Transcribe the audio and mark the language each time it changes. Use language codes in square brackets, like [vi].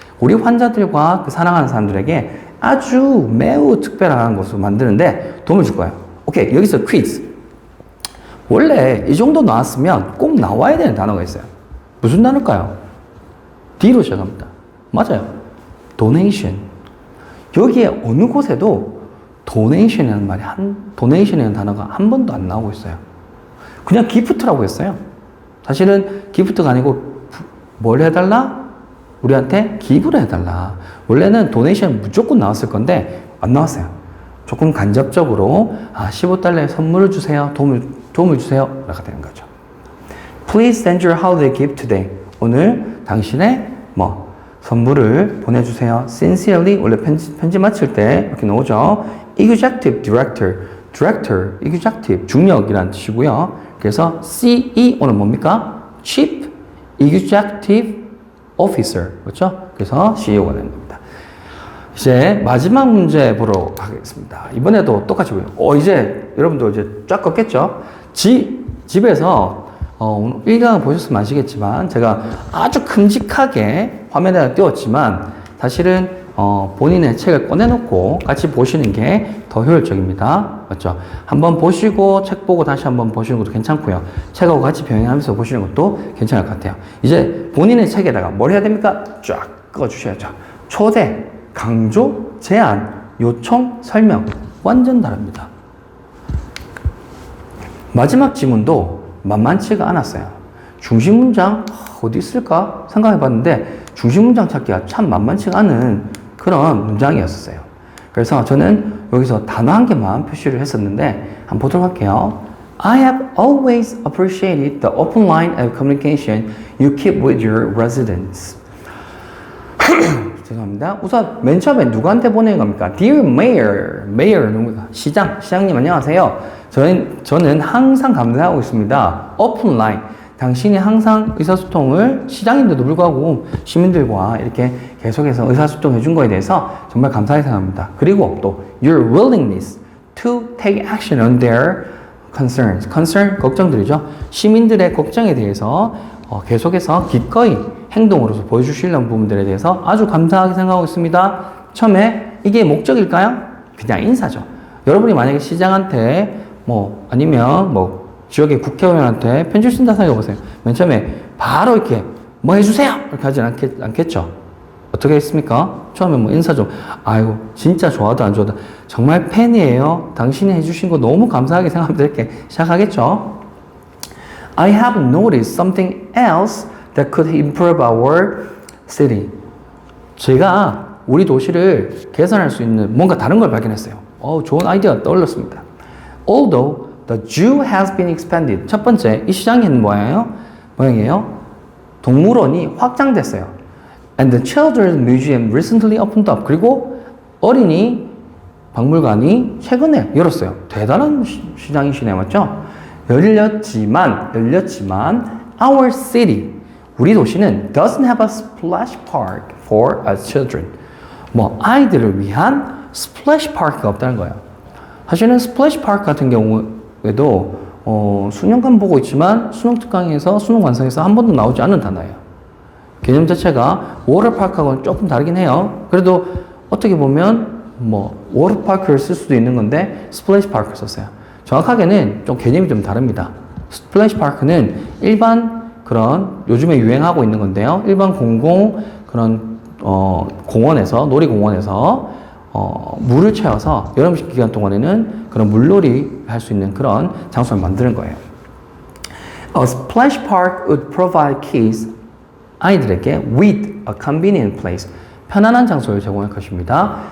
[ko] 우리 환자들과 그 사랑하는 사람들에게 아주 매우 특별한 것으로 만드는데 도움을 줄 거예요. 오케이, 여기서 퀴즈. 원래 이 정도 나왔으면 꼭 나와야 되는 단어가 있어요. 무슨 단어일까요? D로 시작합니다. 맞아요. donation. 여기에 어느 곳에도 donation이라는 단어가 한 번도 안 나오고 있어요. 그냥 gift라고 했어요. 사실은 gift가 아니고 뭘 해달라? 우리한테 기부를 해달라. 원래는 donation 무조건 나왔을 건데 안 나왔어요. 조금 간접적으로 15달러의 선물을 주세요. 도움을 주세요. 라가 되는 거죠. [en] Please send your holiday gift today. [ko] 오늘 당신의 선물을 보내주세요. Sincerely, 원래 편지 마칠 때 이렇게 나오죠. Executive Director, Executive, 중역이라는 뜻이고요. 그래서 CEO는 뭡니까? [en] Chief Executive Officer, [ko] 그렇죠? 그래서 CEO가 되는 겁니다. 이제 마지막 문제 보러 가겠습니다. 이번에도 똑같이 보여요. 이제 여러분도 이제 쫙 껐겠죠? 집에서 오늘 1강을 보셨으면 아시겠지만 제가 아주 큼직하게 화면에다 띄웠지만 사실은 본인의 책을 꺼내놓고 같이 보시는 게 더 효율적입니다. 맞죠? 한번 보시고 책 보고 다시 한번 보시는 것도 괜찮고요. 책하고 같이 병행하면서 보시는 것도 괜찮을 것 같아요. 이제 본인의 책에다가 뭘 해야 됩니까? 쫙 꺼주셔야죠. 초대, 강조, 제안, 요청, 설명 완전 다릅니다. 마지막 지문도 만만치가 않았어요. 중심 문장 어디 있을까 생각해 봤는데 중심 문장 찾기가 참 만만치가 않은 그런 문장이었어요. 그래서 저는 여기서 단어 한 개만 표시를 했었는데 한번 보도록 할게요. [en] I have always appreciated the open line of communication you keep with your residents. [ko] 죄송합니다. 우선 맨 처음에 누구한테 보내는 겁니까? Dear Mayor 누구입니까? 시장님 안녕하세요. 저는 항상 감사하고 있습니다. [en] Open line. [ko] 당신이 항상 의사소통을 시장인데도 불구하고 시민들과 이렇게 계속해서 의사소통해 준 거에 대해서 정말 감사하게 생각합니다. [en] 그리고 또 your willingness to take action on their concerns. concern, [ko] 걱정들이죠. 시민들의 걱정에 대해서 계속해서 기꺼이 행동으로서 보여주시려는 부분들에 대해서 아주 감사하게 생각하고 있습니다. 처음에 이게 목적일까요? 그냥 인사죠. 여러분이 만약에 시장한테 뭐 아니면 뭐 지역의 국회의원한테 편지 쓴다 생각해보세요. 맨 처음에 바로 이렇게 뭐 해주세요! 이렇게 하진 않겠죠. 어떻게 했습니까? 처음에 뭐 인사 좀, 아이고, 진짜 좋아도 안 좋아도 정말 팬이에요. 당신이 해주신 거 너무 감사하게 생각하면서 이렇게 시작하겠죠. [en] I have noticed something else that could improve our city. [ko] 제가 우리 도시를 개선할 수 있는 뭔가 다른 걸 발견했어요. 좋은 아이디어가 떠올랐습니다. [en] Although the zoo has been expanded. [ko] 첫 번째, 이 시장이 모양이에요. 동물원이 확장됐어요. [en] And the children's museum recently opened up. [ko] 그리고 어린이 박물관이 최근에 열었어요. 대단한 시장이시네요. 맞죠? 열렸지만 [en] our city, [ko] 우리 도시는 [en] doesn't have a splash park for us children. [ko] 뭐 아이들을 위한 splash park가 없다는 거예요. 사실은 splash park 같은 경우에도 수년간 보고 있지만 수능 특강에서 수능 완성에서 한 번도 나오지 않는 단어예요. 개념 자체가 워터파크하고는 조금 다르긴 해요. 그래도 어떻게 보면 뭐 워터파크를 쓸 수도 있는 건데 스플래시 파크를 썼어요. 정확하게는 좀 개념이 좀 다릅니다. 스플래시 파크는 일반 그런 요즘에 유행하고 있는 건데요. 일반 공공 그런 공원에서 놀이공원에서 물을 채워서 여름 기간 동안에는 그런 물놀이 할 수 있는 그런 장소를 만드는 거예요. [en] A splash park would provide kids [ko] 아이들에게 [en] with a convenient place [ko] 편안한 장소를 제공할 것입니다.